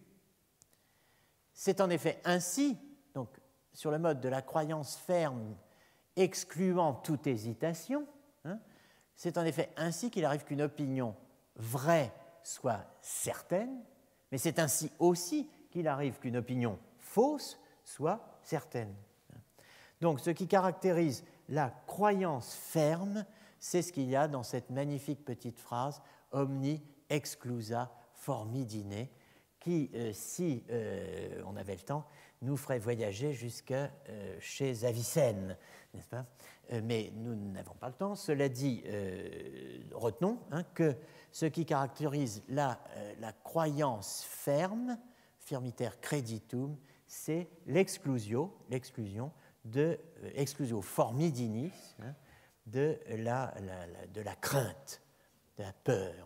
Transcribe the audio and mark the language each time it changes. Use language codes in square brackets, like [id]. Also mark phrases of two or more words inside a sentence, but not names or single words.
[fr] C'est en effet ainsi, donc sur le mode de la croyance ferme excluant toute hésitation, c'est en effet ainsi qu'il arrive qu'une opinion vraie soit certaine, mais c'est ainsi aussi qu'il arrive qu'une opinion fausse soit certaine. Donc ce qui caractérise la croyance ferme, c'est ce qu'il y a dans cette magnifique petite phrase « [la] omni exclusa formidine [fr] » qui, si on avait le temps, nous ferait voyager jusqu'à chez Avicenne, n'est-ce pas? Mais nous n'avons pas le temps. Cela dit, retenons que ce qui caractérise la croyance ferme, [la] firmiter creditum, [fr] c'est l' [la] exclusio formidinis, [fr] de la crainte, de la peur.